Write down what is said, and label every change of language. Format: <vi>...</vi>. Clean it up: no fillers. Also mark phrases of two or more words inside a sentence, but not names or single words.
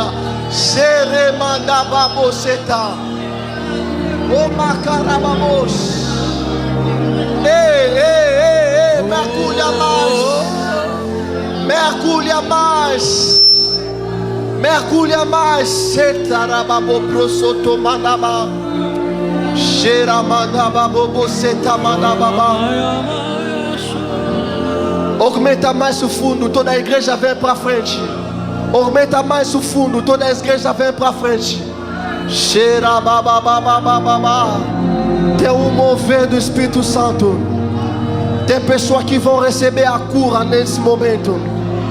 <pt>Seremanda baboseta. O macarabamos. Ei, mergulha mais. Mergulha mais. Mergulha mais. Setarababo prosotomandaba. Xeramandaba boseta mandaba. Aumenta mais o fundo, toda a igreja vem para frente. Aumenta mais o fundo, toda a igreja vem para frente. Cheira babababababá. Tem um mover do Espírito Santo. Tem pessoas que vão receber a cura nesse momento.</pt>